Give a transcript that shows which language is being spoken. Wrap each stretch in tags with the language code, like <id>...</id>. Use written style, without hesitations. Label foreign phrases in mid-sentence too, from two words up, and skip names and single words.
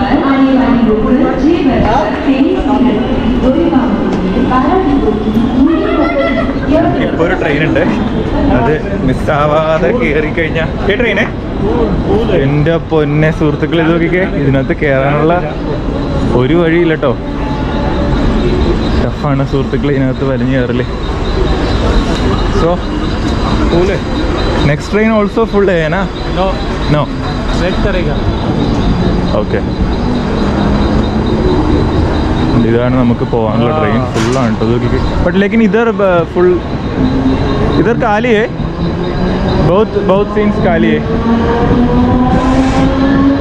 <ml>ഇപ്പോൾ ഒരു ട്രെയിൻ ഉണ്ട്, അത് മിസ്സാവാതെ കയറി കഴിഞ്ഞാൽ ഈ ട്രെയിനെ എൻ്റെ പൊന്നെ സുഹൃത്തുക്കൾ ഇത് നോക്കിക്കേ. ഇതിനകത്ത് കയറാനുള്ള ഒരു വഴിയില്ല കേട്ടോ. ടഫാണ് സുഹൃത്തുക്കൾ ഇതിനകത്ത് വലിഞ്ഞു കയറല്.</ml> <en>so full next train also full</en> <hi>है ना?</hi> <en>नो</en> <hi>वेट करेगा.</hi> <ml>ഓക്കെ, ഇതാണ് നമുക്ക് പോകാനുള്ള ട്രെയിൻ. ഫുള്ളാണ് കേട്ടോ നോക്കിക്കേ.</ml> <hi>बट लेकिन इधर फुल इधर खाली है, बहुत सीन्स खाली है.</hi>